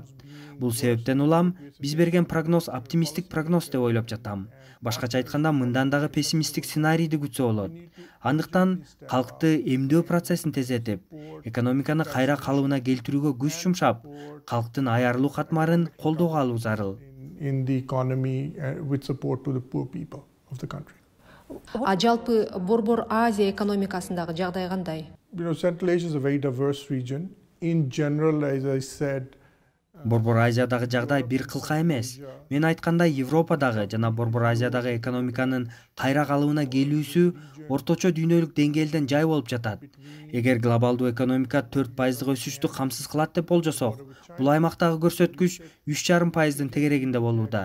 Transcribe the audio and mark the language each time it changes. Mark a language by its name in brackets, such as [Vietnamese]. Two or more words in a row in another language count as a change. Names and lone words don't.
[Kyrgyz] Бул себептен улам биз берген прогноз оптимисттик прогноз деп ойлоп жатам. Башкача айтканда, мындан дагы пессимисттик сценарийди күтсө болот. Андыктан калкты эмдөө процессин тездетип, экономиканы кайра калыбына келтирүүгө күч жумшап, калктын аярлуу катмарын колдоого алуу зарыл. [English] In the economy with support to the poor people of the country. [Kyrgyz] Жалпы Борбор Азия экономикасындагы жагдай кандай? [English] Central Asia is a very diverse region. In general, as I said, [Kyrgyz] Борбор Азиядагы жагдай бир кылка эмес. Мен айткандай, Европадагы жана Борбор Азиядагы экономиканын кайра калыбына келүүсү орточо дүйнөлүк деңгээлден жай болуп жатат. Эгер глобалдуу экономика 4% өсүштү камсыз кылат деп болжосок, бул аймактагы көрсөткүч 3,5%дын тегерегинде болууда.